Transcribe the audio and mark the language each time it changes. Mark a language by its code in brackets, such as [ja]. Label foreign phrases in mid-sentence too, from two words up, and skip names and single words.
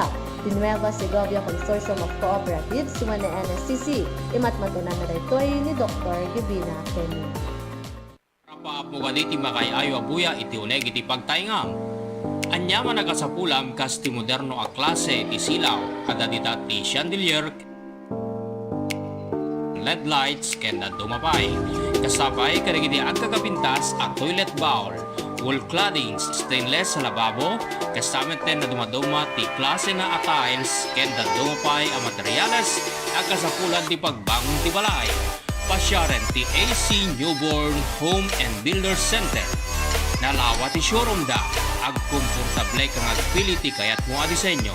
[ilo] Di Nueva Segovia Consortium of Cooperatives suman na NSCC. Imatmatunan na daytoy ni Dr. Gibina Kenny. Paapo ka di ti makay ayo abuya iti uneg iti pagtaingam. Anya man nagasapulam kas ti moderno a klase ti silaw kada dita ti [en] chandelier LED lights [ilo] ken na dumapay. Kasabay kadagiti agkagapintas a [en] toilet bowl, wall claddings, stainless [ilo] sa lababo, kasamit ten na dumaduma ti klase na a tiles ken na dumapay a materyales agkasapulan ti pagbangon ti balay. Pasyaren ti AC Newborn Home and Builder Center. Nalawa ti showroom da, agkomportable kang agpili ti kayat mo a disenyo.